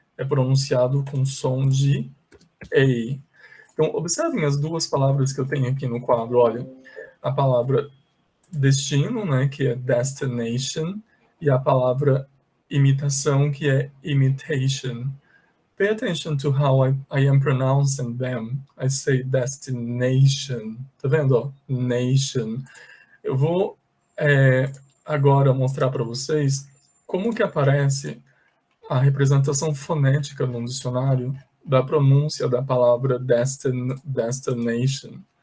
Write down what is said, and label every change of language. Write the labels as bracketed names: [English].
[Portuguese] É pronunciado com som de EI. Então, observem as duas palavras que eu tenho aqui no quadro, olha. A palavra destino, né, que é destination, e a palavra imitação, que é imitation. [English] Pay attention to how I am pronouncing them. I say destination. [Portuguese] Tá vendo? Ó? Nation. Eu vou agora mostrar para vocês como que aparece a representação fonética no dicionário da pronúncia da palavra destination?